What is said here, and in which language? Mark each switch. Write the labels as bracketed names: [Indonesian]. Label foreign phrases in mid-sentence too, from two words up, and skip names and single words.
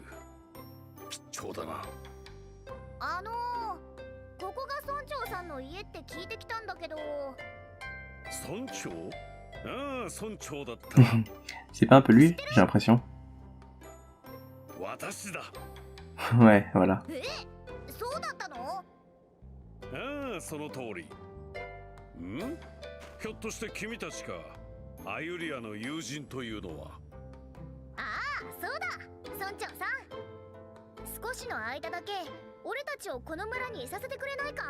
[Japanese] 貴重だな. ここが村長さんの家って聞いてきたんだけど。村長？ああ、村長だった。 [French] C'est pas un peu lui, j'ai l'impression. [Japanese] 私だ。 [French] Ouais, voilà. [Japanese] そうだったの？ああ、その通り。ん？ひょっとして君たちか。アユリアの友人というのは。ああ、そうだ。村長さん。少しの間だけ俺たちをこの村にいさせてくれないか？